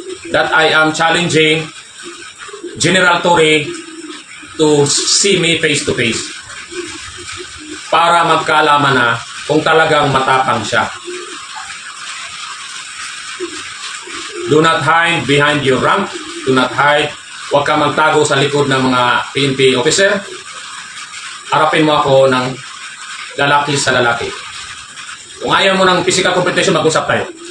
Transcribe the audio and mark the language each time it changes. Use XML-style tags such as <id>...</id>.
<en>That I am challenging General Torre to see me face to face.</en> <tl>Para magkaalaman na kung talagang matapang siya.</tl> <en>Do not hide behind your rank. Do not hide.</en> <tl>Huwag ka magtago sa likod ng mga PNP officer. Harapin mo ako ng lalaki sa lalaki. Kung ayaw mo ng physical competition, mag-usap tayo.</tl>